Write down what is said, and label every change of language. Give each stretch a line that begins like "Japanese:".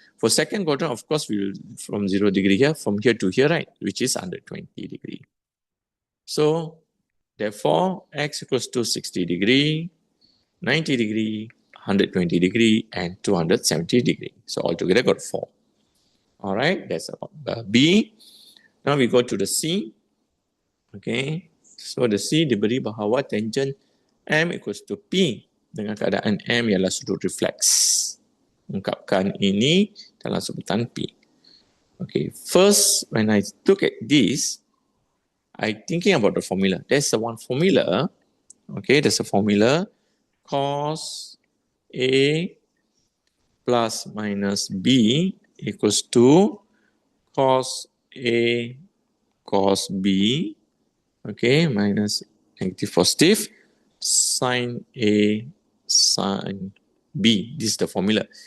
English: For second quadrant, of course, we will from 0 degree here, from here to here, right, which is 120 degree. So therefore, x equals to 60 degree, 90 degree, 120 degree, and 270 degree. So altogether got 4. All right, that's about the B. Now we go to the C. Okay, so the C
Malay: diberi bahawa tangent M
English: equals to
Malay: P dengan keadaan M ialah sudut refleks. Ungkapkan ini dalam sebutan P.
English: Okay, first when I look at this, I thinking about the formula. There's a one formula. Okay, there's a formula cos A plus minus B equals to cos A cos B, okay, minus negative positive sin A sin B. This is the formula.